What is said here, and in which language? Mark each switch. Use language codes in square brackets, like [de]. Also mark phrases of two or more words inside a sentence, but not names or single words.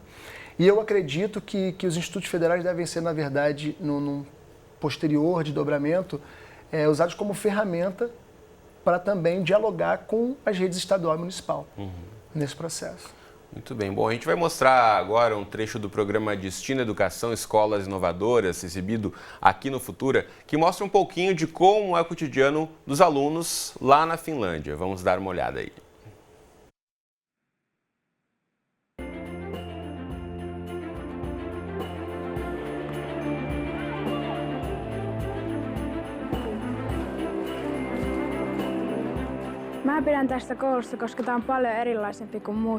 [pt] E eu acredito que os institutos federais devem ser, na verdade, num posterior desdobramento, usados como ferramenta para também dialogar com as redes estadual e municipal nesse processo. Muito bem. Bom, a gente vai mostrar agora um trecho do programa Destino Educação Escolas Inovadoras, exibido aqui no Futura, que mostra um pouquinho de como é o cotidiano dos alunos lá na Finlândia. Vamos dar uma olhada aí. [fi] Mä pidän tästä koulusta, koska tää on paljon erilaisempi kuin muut.